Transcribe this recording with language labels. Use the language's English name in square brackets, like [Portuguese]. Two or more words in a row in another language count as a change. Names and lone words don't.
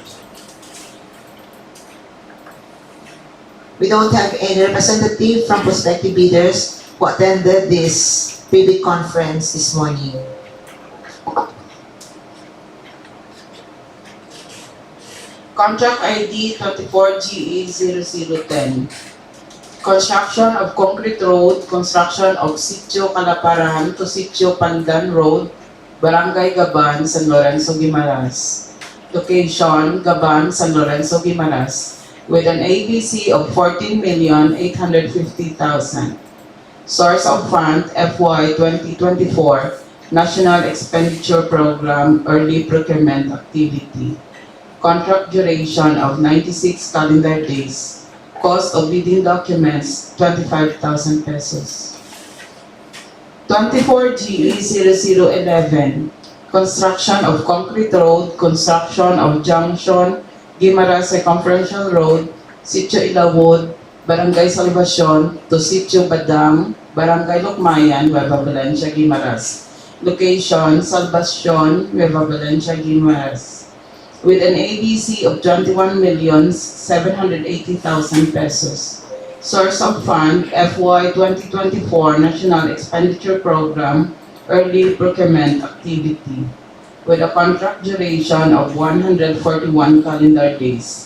[English] We don't have any representative from prospective bidders who attended this pre-bid conference this morning. Contract ID 24GE0010. Construction of concrete road, construction of Sitio Calaparan to Sitio Pandan Road, Barangay Gaban, San Lorenzo, Guimaras. Location, Gaban, San Lorenzo, Guimaras, with an ABC of 14,850,000. Source of fund, FY 2024, National Expenditure Program, Early Procurement Activity. Contract duration of 96 calendar days. Cost of bidding documents, 25,000 pesos. 24GE0011, construction of concrete road, construction of junction, Guimaras Circumferential Road, Sitio Ilawod, Barangay Salvacion to Sitio Badang, Barangay Lukmayan, Nueva Valencia, Guimaras. Location, Salvacion, Nueva Valencia, Guimaras, with an ABC of 21,780,000 pesos. Source of fund, FY 2024 National Expenditure Program, Early Procurement Activity, with a contract duration of 141 calendar days.